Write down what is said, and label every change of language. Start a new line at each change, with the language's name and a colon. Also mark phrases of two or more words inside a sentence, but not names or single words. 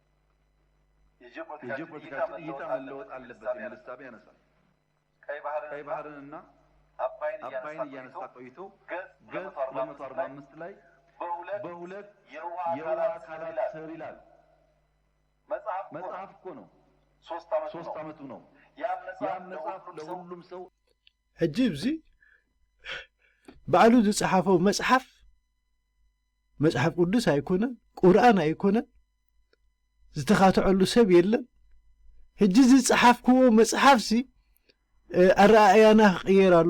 Amharic: የጂኦፖለቲካል እይታ መለወጥ አለበት የሚል እሳቤ ያነሳል። ቀይ ባህርንና አባይን እያነሳ ቆይቶ ገጽ 245 ላይ በሁለት የውሃ አካላት ስር ይላል። መጽሐፍ እኮ ነው። 3 ዓመቱ ነው። ያ መጽሐፍ ለሁሉም ሰው
Tigrinya: ሕጂ ብዚ ባዕሉ ዝጸሓፈው መጽሐፍ ቅዱስ ኣይኮነን ቁርኣን ኣይኮነን ዝተኻትዐሉ ሰብ የለን ሕጂ ዝጸሓፍክዎ መጽሓፍሲ ኣረኣያና ክቕየር ኣሎ